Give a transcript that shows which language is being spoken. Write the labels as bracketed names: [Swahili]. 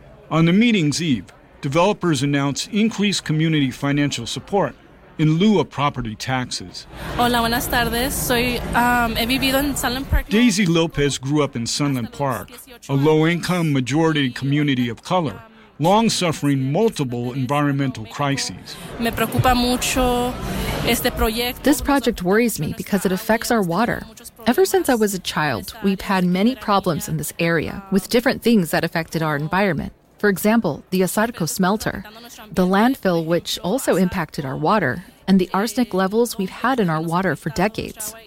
[English] On the meeting's eve, developers announced increased community financial support in lieu of property taxes. [Spanish] Hola, buenas tardes. He vivido en Sunland Park. [English] Daisy Lopez grew up in Sunland Park, a low-income majority community of color, long suffering multiple environmental crises. [Spanish] Me preocupa mucho este proyecto. [English] This project worries me because it affects our water. Ever since I was a child, we've had many problems in this area with different things that affected our environment. For example, the Asarco smelter, the landfill which also impacted our water, and the arsenic levels we've had in our water for decades.